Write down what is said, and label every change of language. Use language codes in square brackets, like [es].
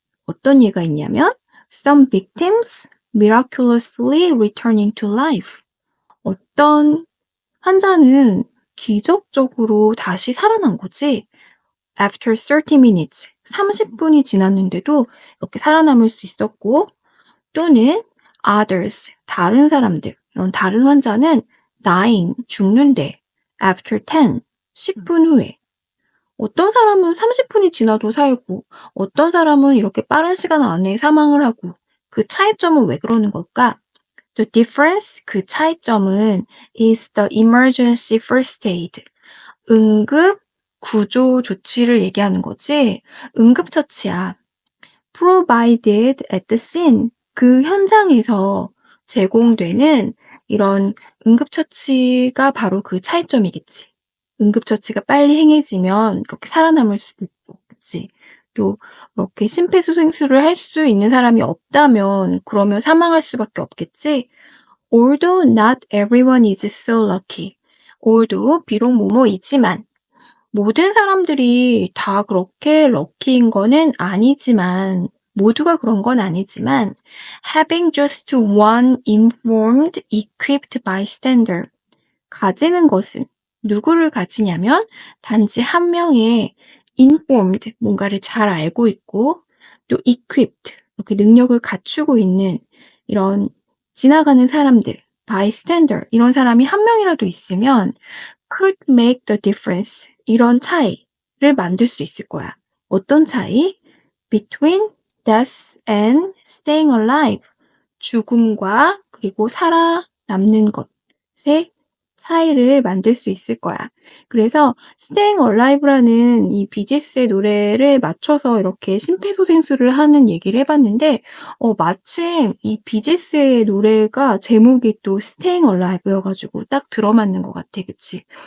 [ko] 어떤 예가 있냐면 [en] some victims miraculously returning to life. [ko] 어떤 환자는 기적적으로 다시 살아난 거지. [en] After 30 minutes, [ko] 30분이 지났는데도 이렇게 살아남을 수 있었고, 또는 others, 다른 사람들, 이런 다른 환자는 dying, 죽는데 after 10분 후에. 어떤 사람은 30분이 지나도 살고, 어떤 사람은 이렇게 빠른 시간 안에 사망을 하고, 그 차이점은 왜 그러는 걸까? The difference, 그 차이점은 [en] is the emergency first aid. [ko] 응급 구조 조치를 얘기하는 거지. 응급처치야. [en] provided at the scene. [ko] 그 현장에서 제공되는 이런 응급처치가 바로 그 차이점이겠지. 응급처치가 빨리 행해지면 이렇게 살아남을 수도 있고, 그치? 또 이렇게 심폐소생술을 할 수 있는 사람이 없다면 그러면 사망할 수밖에 없겠지? [en] Although not everyone is so lucky. [ko] Although 비록 뭐뭐이지만 모든 사람들이 다 그렇게 럭키인 거는 아니지만 모두가 그런 건 아니지만 [en] having just one informed, equipped bystander [ko] 가지는 것은 누구를 가지냐면 단지 한 명의 informed, 뭔가를 잘 알고 있고 또 equipped, 이렇게 능력을 갖추고 있는 이런 지나가는 사람들, bystander 이런 사람이 한 명이라도 있으면 [en] could make the difference [ko] 이런 차이를 만들 수 있을 거야. 어떤 차이? [en] between death and staying alive. [ko] 죽음과 그리고 살아남는 것의 차이를 만들 수 있을 거야. 그래서 Staying Alive라는 이 비지스의 노래를 맞춰서 이렇게 심폐소생술을 하는 얘기를 해봤는데, 마침 이 비지스의 노래가 제목이 또 Staying Alive여가지고 딱 들어맞는 것 같아, 그치?